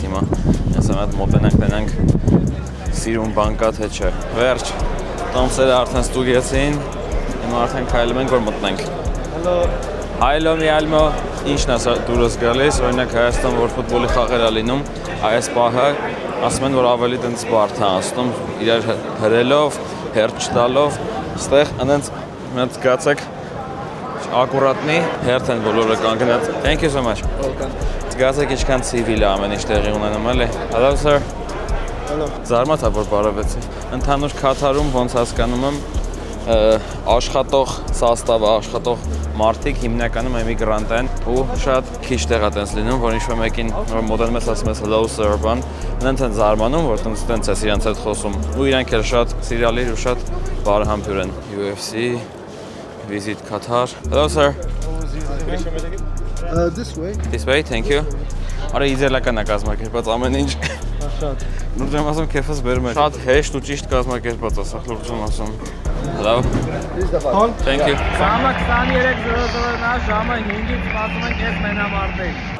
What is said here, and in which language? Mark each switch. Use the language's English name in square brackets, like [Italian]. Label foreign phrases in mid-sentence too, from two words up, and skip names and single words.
[Armenian] հիմա։ Ես ամատ մոտենանք տենանք սիրուն բան կա թե չէ։ Վերջ։ Տոմսերը արդեն ստուգեցին։ Հիմա արդեն քայլում ենք որ մտնենք։ Հայլո միալմո ինչն է դուրս գալիս, օրինակ Հայաստան որ ֆուտբոլի խաղեր է լինում, այս պահը ասում են որ ավելի տենց բարդ է անցնում, իրար հրելով, հերթ չտալով, ստեղ այնց մենք զգացեք ակուրատնի հերթ են բոլորը կանգնած։ [English] Thank you so much. Զգացեք ինչքան civil է ամեն ինչ տեղի ունենում էլի։ Hello sir. Hello. [Armenian] Զարմացա որ բարևեցի։ Ընդհանուր Քաթարում ոնց հասկանում եմ աշխատող սաստավը, աշխատող մարդիկ հիմնականում էմիգրանտ են ու շատ քիչ տեղ է տենց լինում, որ ինչ-որ մեկին որ մոդելում ես ասում ես [English] hello sir [Armenian] բան, նրանց են զարմանում, որ տենց ես իրանց հետ խոսում ու իրանք էլ շատ սիրալիր ու շատ բարեհամբույր են։ UFC Visit Qatar. [English] Hello sir. This way. This way, thank you. [Armenian] Արա իդեալական է կազմակերպած ամեն ինչ։ Շատ։ Լուրջ եմ ասում քեֆս բերում է։ Շատ հեշտ ու ճիշտ կազմակերպած է, սա լուրջ եմ ասում։ Hello. [English] Thank you. [Armenian] Ժամը 23:00-ն է, ժամը 5-ից սպասում ենք այս մենամարտին։